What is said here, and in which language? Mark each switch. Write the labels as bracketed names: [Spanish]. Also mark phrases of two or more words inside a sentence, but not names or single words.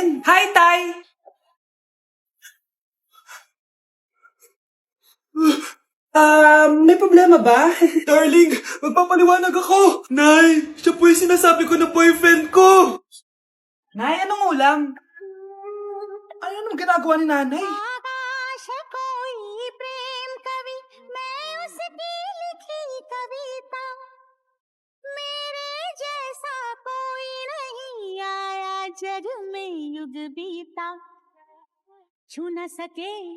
[Filipino] Hi, Tay. May problema ba? Darling, magpapaliwanag ako. Nay, siya po yung sinasabi ko na boyfriend ko. Nay, anong ulam? Ano naman ginagawa ni nanay? [Hindi] आकाश कोई प्रेम कवि मैं उसकी लिखी कविता मेरे जैसा कोई नहीं आया जग में युग बीता छू न सके